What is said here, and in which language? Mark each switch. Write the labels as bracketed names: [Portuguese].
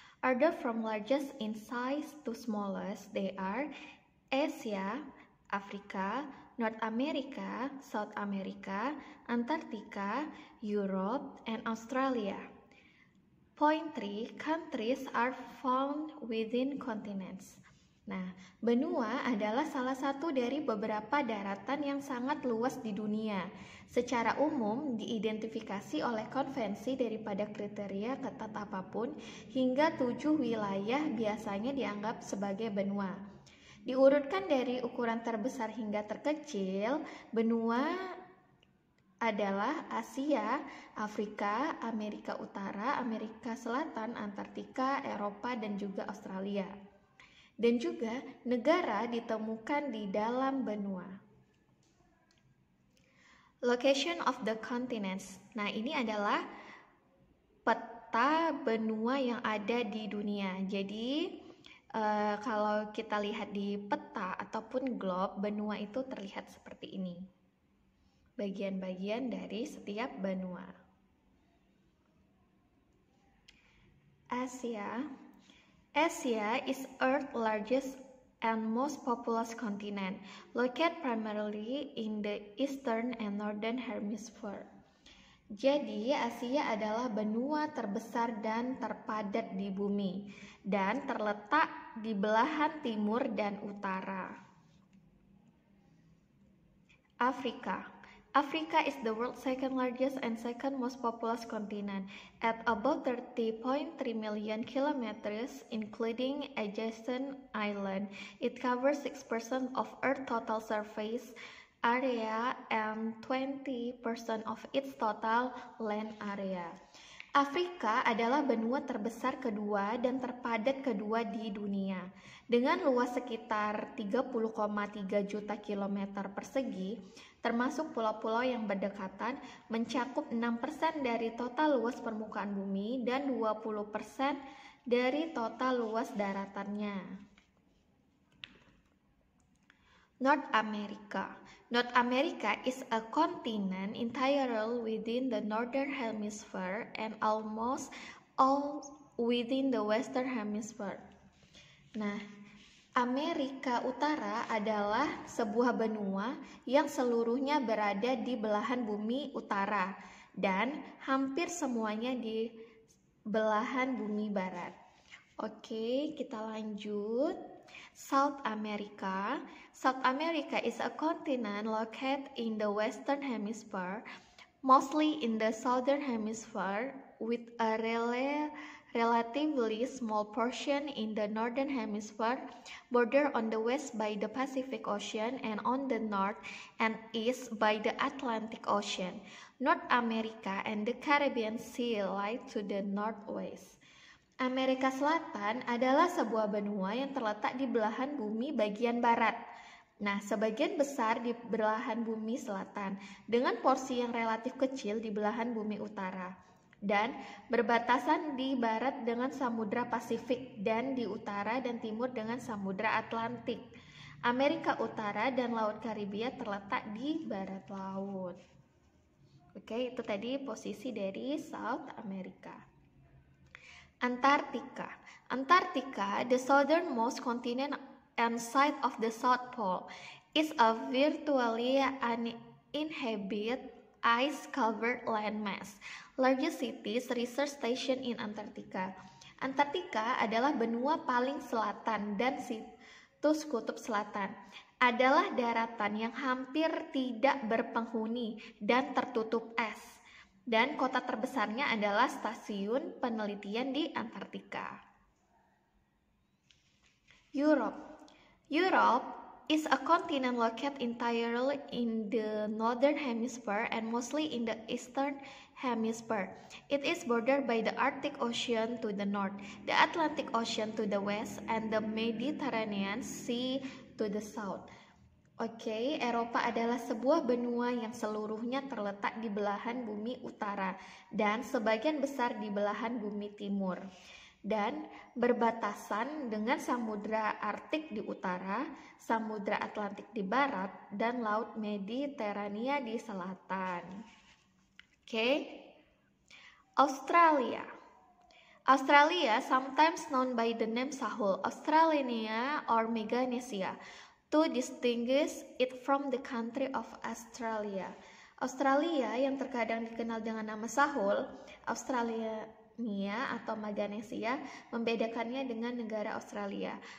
[English] Ordered from largest in size to smallest, they are Asia, Africa, North America, South America, Antarctica, Europe, and Australia. Point 3, countries are found within continents. [Indonesian] Nah, benua adalah salah satu dari beberapa daratan yang sangat luas di dunia. Secara umum diidentifikasi oleh konvensi daripada kriteria ketat apapun, hingga 7 wilayah biasanya dianggap sebagai benua. Diurutkan dari ukuran terbesar hingga terkecil, benua adalah Asia, Afrika, Amerika Utara, Amerika Selatan, Antartika, Eropa, dan juga Australia. Dan juga negara ditemukan di dalam benua. [English] Location of the continents. [Indonesian] Nah, ini adalah peta benua yang ada di dunia. Jadi kalau kita lihat di peta ataupun globe, benua itu terlihat seperti ini. Bagian-bagian dari setiap benua. [English] Asia. Asia is Earth's largest and most populous continent, located primarily in the eastern and northern hemisphere. [Indonesian] Jadi, Asia adalah benua terbesar dan terpadat di bumi dan terletak di belahan timur dan utara. Afrika. [English] Africa is the world's second largest and second most populous continent at about 30.3 million kilometers, including adjacent islands. It covers 6% of Earth's total surface area and 20% of its total land area. [Indonesian] Afrika adalah benua terbesar kedua dan terpadat kedua di dunia. Dengan luas sekitar 30,3 juta kilometer persegi, termasuk pulau-pulau yang berdekatan, mencakup 6% dari total luas permukaan bumi dan 20% dari total luas daratannya. [English] North America. North America is a continent entirely within the northern hemisphere and almost all within the western hemisphere. [Indonesian] Nah, Amerika Utara adalah sebuah benua yang seluruhnya berada di belahan bumi utara dan hampir semuanya di belahan bumi barat. Oke, kita lanjut. South America. [English] South America is a continent located in the western hemisphere, mostly in the southern hemisphere, with a relatively small portion in the northern hemisphere, bordered on the west by the Pacific Ocean and on the north and east by the Atlantic Ocean. North America and the Caribbean Sea lie to the northwest. [Indonesian] Amerika Selatan adalah sebuah benua yang terletak di belahan bumi bagian barat. Nah, sebagian besar di belahan bumi selatan, dengan porsi yang relatif kecil di belahan bumi utara, dan berbatasan di barat dengan Samudra Pasifik dan di utara dan timur dengan Samudra Atlantik. Amerika Utara dan Laut Karibia terletak di barat laut. Oke, itu tadi posisi dari South America. [English] Antarctica. Antarctica, the southernmost continent and site of the South Pole, is a virtually uninhabited ice-covered landmass. Largest cities, research station in Antarctica. [Indonesian] Antarctica adalah benua paling selatan dan situs kutub selatan. Adalah daratan yang hampir tidak berpenghuni dan tertutup es. Dan kota terbesarnya adalah stasiun penelitian di Antartika. [English] Europe. Europe is a continent located entirely in the northern hemisphere and mostly in the eastern hemisphere. It is bordered by the Arctic Ocean to the north, the Atlantic Ocean to the west, and the Mediterranean Sea to the south. [Indonesian] Oke, Eropa adalah sebuah benua yang seluruhnya terletak di belahan bumi utara dan sebagian besar di belahan bumi timur, dan berbatasan dengan Samudra Arktik di utara, Samudra Atlantik di barat, dan Laut Mediterania di selatan. Oke, Australia. [English] Australia, sometimes known by the name Sahul, Australiania or Meganesia, to distinguish it from the country of Australia. [Indonesian] Australia yang terkadang dikenal dengan nama Sahul, Australiania atau Meganesia, membedakannya dengan negara Australia.